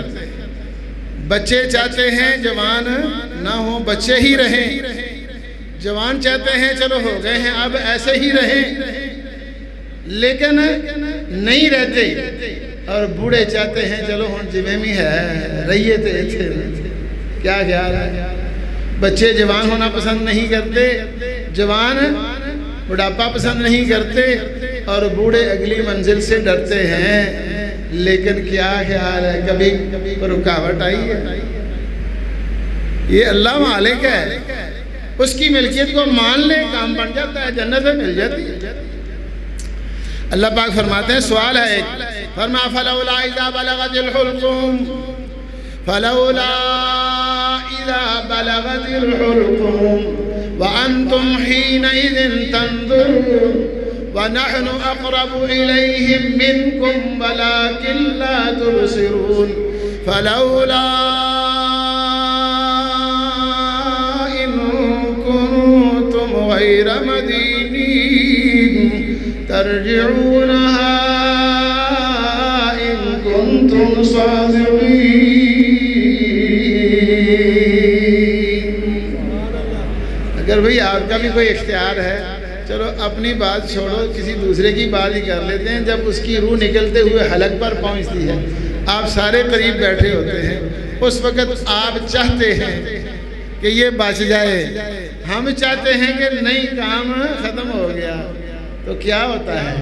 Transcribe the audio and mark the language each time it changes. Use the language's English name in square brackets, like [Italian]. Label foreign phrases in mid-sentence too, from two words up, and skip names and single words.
[Urdu] بچے چاہتے ہیں جوان نہ ہوں، بچے ہی رہیں، جوان چاہتے ہیں چلو ہو گئے ہیں اب ایسے ہی رہیں، لیکن نہیں رہتے، اور بوڑھے چاہتے ہیں چلو [Punjabi] ہن جویں بھی ہے رہیے تے ایتھے۔ [Urdu] کیا خیال ہے؟ بچے جوان ہونا پسند نہیں کرتے، جوان بڑھاپا پسند نہیں کرتے، اور بوڑھے اگلی منزل سے ڈرتے ہیں۔ لیکن کیا خیال ہے کبھی رکاوٹ آئی ہے؟ یہ اللہ مالک ہے، اس کی ملکیت کو مان لے کام بن جاتا ہے، جنت میں مل جاتی ہے۔ اللہ پاک فرماتے ہیں، سوال ہے ایک، فرمایا [Arabic] فلولا اذا بلغت الحلقوم، فلولا اذا بلغت الحلقوم وانتم حينئذ تنظرون ونحن اقرب اليهم منكم ولكن لا تبصرون فلولا ان كنتم غير مدينين ترجعونها ان كنتم صادقين۔ [Urdu] اگر بھئی آپ کا بھی کوئی اختیار ہے، چلو اپنی بات چھوڑو کسی دوسرے کی بات ہی کر لیتے ہیں۔ جب اس کی روح نکلتے ہوئے حلق پر پہنچتی ہے، آپ سارے قریب بیٹھے ہوتے ہیں، اس وقت آپ چاہتے ہیں کہ یہ بچ جائے، ہم چاہتے ہیں کہ نہیں کام ختم ہو گیا، تو کیا ہوتا ہے؟